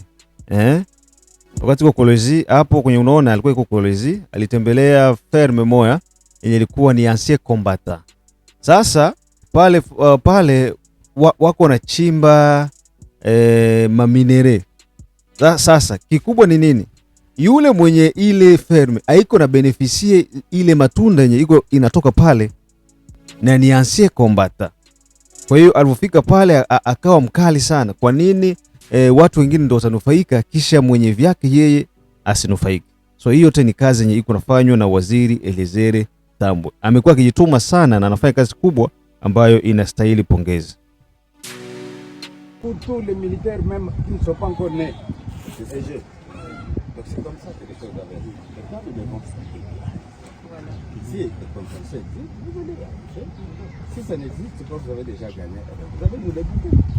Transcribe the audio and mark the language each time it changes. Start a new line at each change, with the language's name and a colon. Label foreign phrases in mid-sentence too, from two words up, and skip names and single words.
Swahili: Wakati kwa Kolwezi hapo kwenye unaona alikuwa iko Kolwezi, alitembelea ferme moya yenye ilikuwa ni
French: ancien combattant.
Swahili: Sasa pale wako na chimba maminere. Sasa kikubwa ni nini? Yule mwenye ile ferme haiko na beneficie ile matunda yenye iko inatoka pale na ni
French: ancien combattant.
Swahili: Kwa hiyo alipofika pale akawa mkali sana. Kwa nini watu wengine ndio watanufaika kisha mwenye vyake yeye asinufaike? So hiyo yote ni kazi yenye iko nafanywa na waziri Elezere Tambwe. Amekuwa akijituma sana na anafanya kazi kubwa ambayo inastahili pongezi.
French: Pour tous les militaires même qui ne sont pas encore nés. Donc c'est comme ça que les choses doivent être. Maintenant nous devons s'appliquer. Voilà. Ici, comme ça, vous allez marcher. Si ça n'existe pas, vous avez déjà gagné. Vous avez nous l'écouter.